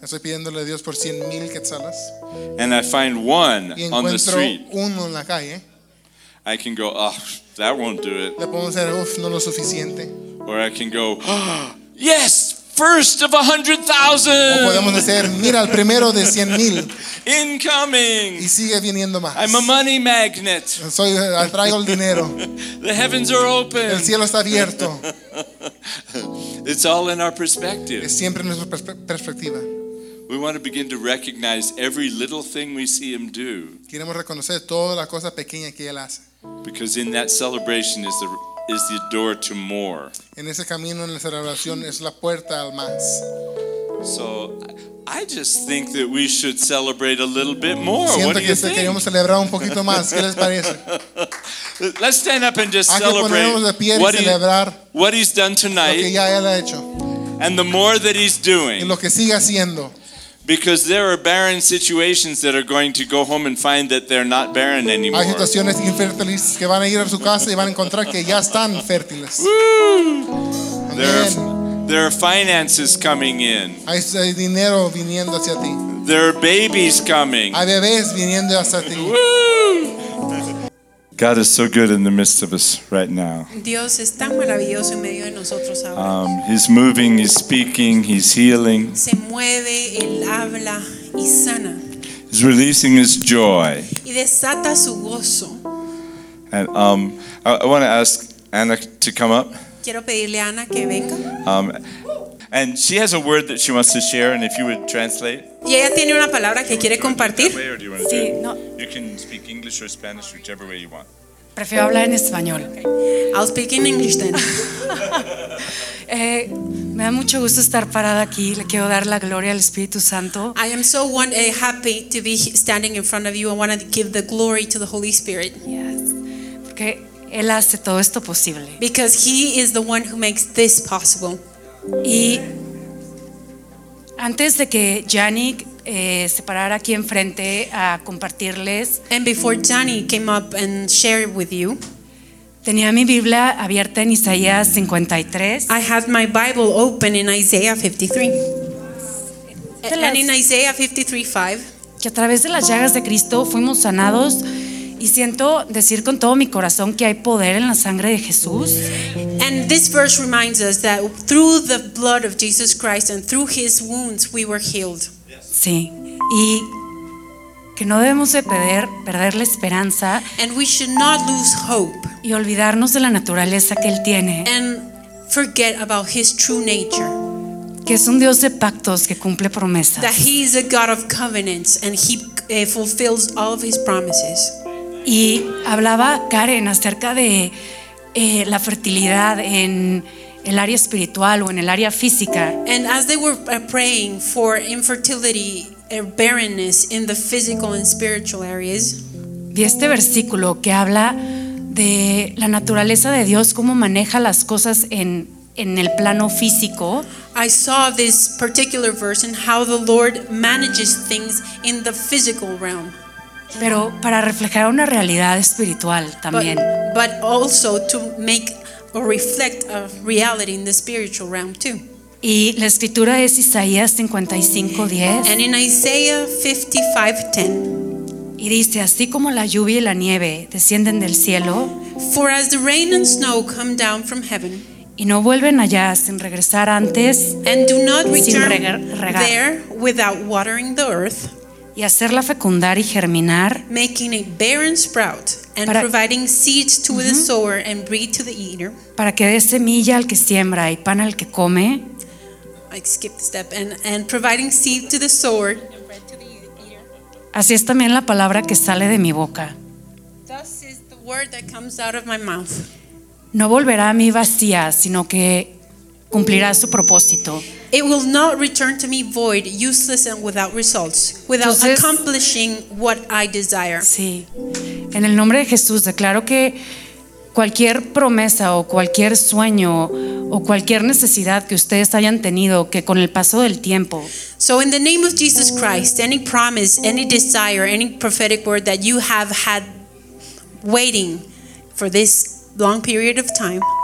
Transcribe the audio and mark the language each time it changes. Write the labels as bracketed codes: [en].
[es] Estoy pidiéndole a Dios por 100,000 quetzales. [en] And I find one on the street. [es] Y encuentro uno en la calle. [en] I can go, oh, that won't do it. [es] Le podemos decir, uf, no lo suficiente. [en] Or I can go, oh, yes, first of 100,000. [es] O podemos decir, mira, el primero de 100,000. [en] Incoming. [es] Y sigue viniendo más. [en] I'm a money magnet. [es] Soy, atraigo el dinero. [en] The heavens are open. [es] El cielo está abierto. [en] It's all in our perspective. [es] Es siempre nuestra perspectiva. [en] We want to begin to recognize every little thing we see Him do. [es] Queremos reconocer toda la cosa pequeña que Él hace. [en] Because in that celebration is the door to more. [es] En ese camino, en la celebración, es la puerta al más. [en] So I just think that we should celebrate a little bit more. [es] Siento [en] what [es] que [en] do you think? [es] Queremos celebrar un poquito más. ¿Qué les parece? [en] Let's stand up and just celebrate what He's done tonight. [es] Lo que ya Él ha hecho. [en] And the more that He's doing. [es] Y lo que sigue haciendo. [en] Because there are barren situations that are going to go home and find that they're not barren anymore. [es] Hay situaciones infértiles que van a ir a su casa y van a encontrar que ya están fértiles. [en] There are finances coming in. [es] Hay dinero viniendo hacia ti. [en] There are babies coming. [es] Hay bebés viniendo hacia ti. [en] God is so good in the midst of us right now. [es] Dios es tan maravilloso en medio de nosotros ahora. [en] He's moving, He's speaking, He's healing. [es] Se mueve, Él habla y sana. [en] He's releasing His joy. [es] Y desata su gozo. [en] And I want to ask Anna to come up. [es] Quiero pedirle a Anna que venga. [en] And she has a word that she wants to share, and if you would translate. [es] Y ella tiene una palabra que quiere compartir. Sí, no. [en] You can speak English or Spanish, whichever way you want. [es] Prefiero hablar en español. [en] Okay. I'll speak in English then. [es] Me da mucho gusto estar parada aquí. Le quiero dar la gloria al Espíritu Santo. [en] I am so happy to be standing in front of you. I want to give the glory to the Holy Spirit. Yes. [es] Porque Él hace todo esto posible. [en] Because He is the one who makes this possible. [es] Y antes de que Janik se parara aquí enfrente a compartirles, [en] and before Janik came up and shared with you, [es] tenía mi Biblia abierta en Isaías 53. [en] I had my Bible open in Isaiah 53. And in Isaiah 53:5, [es] que a través de las llagas de Cristo fuimos sanados. Y siento decir con todo mi corazón que hay poder en la sangre de Jesús. [en] And this verse reminds us that through the blood of Jesus Christ and through His wounds we were healed. [es] Sí. Y que no debemos de perder la esperanza. [en] And we should not lose hope. [es] Y olvidarnos de la naturaleza que Él tiene. [en] And forget about His true nature. [es] Que es un Dios de pactos que cumple promesas. [en] That He is a God of covenants and He fulfills all of His promises. [es] Y hablaba Karen acerca de la fertilidad el área espiritual o en el área física. [en] And as they were praying for infertility or barrenness in the physical and spiritual areas, [es] vi este versículo que habla de la naturaleza de Dios, cómo maneja las cosas en el plano físico. [en] I saw this particular verse and how the Lord manages things in the physical realm. [es] Pero para reflejar una realidad espiritual también. [en] But also to make or reflect a reality in the spiritual realm too. [es] Y la escritura es Isaías 55:10. [en] And in Isaiah 55:10. [es] Y dice, así como la lluvia y la nieve descienden del cielo, [en] for as the rain and snow come down from heaven, [es] y no vuelven allá sin regresar antes, [en] and do not return there without watering the earth, [es] y hacerla fecundar y germinar, [en] making a barren sprout and para, providing seeds to the sower and bread to the eater, [es] para que dé semilla al que siembra y pan al que come, [en] I skipped a step, and providing seed to the sower. [es] Así es también la palabra que sale de mi boca. [en] Thus is the word that comes out of my mouth. [es] No volverá a mí vacía, sino que cumplirá su propósito. [en] It will not return to me void, useless and without results, without entonces, accomplishing what I desire. [es] Sí. En el nombre de Jesús declaro que cualquier promesa o cualquier sueño o cualquier necesidad que ustedes hayan tenido que con el paso del tiempo. [en] So in the name of Jesus Christ, any promise, any desire, any prophetic word that you have had waiting for this long period of time,